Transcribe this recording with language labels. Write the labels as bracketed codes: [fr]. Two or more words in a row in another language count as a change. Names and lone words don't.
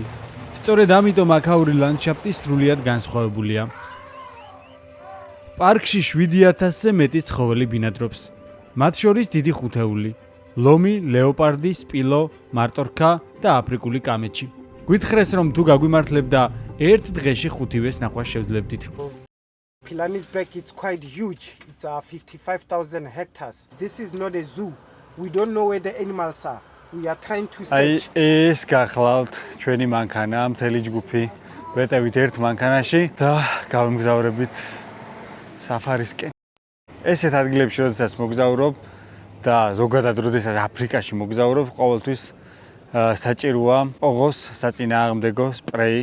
[ka] სწორედ ამიტომ აქაური ლანდშაფტი სრულიად განსხვავებულია. პარკში 7000-ზე მეტი ცხოველი ბინადრობს, მათ შორის დიდი ხუთეული, ლომი, ლეოპარდი, სპილო, მარტორქა და აფრიკული კამეჩი. გვითხრეს რომ თუ გაგვიმართლებდა ერთ დღეში 5-ვეს ნახვას შევძლებდით. [en] Pilanesberg is quite huge. It's 55,000 hectares. This is not a zoo. We don't know where the animals are. We are trying to აი search. [ka] ეს გახლავთ ჩვენი მანქანა, მთელი ჯგუფი. ვეტევით ერთ მანქანაში და გავიმგზავრებით საფარისკენ. ესეთ ადგილებში როდესაც მოგზავრობ და ზოგადად როდესაც აფრიკაში მოგზავრობ, ყოველთვის საჭიროა ყოღოს საწინააღმდეგო სპრეი.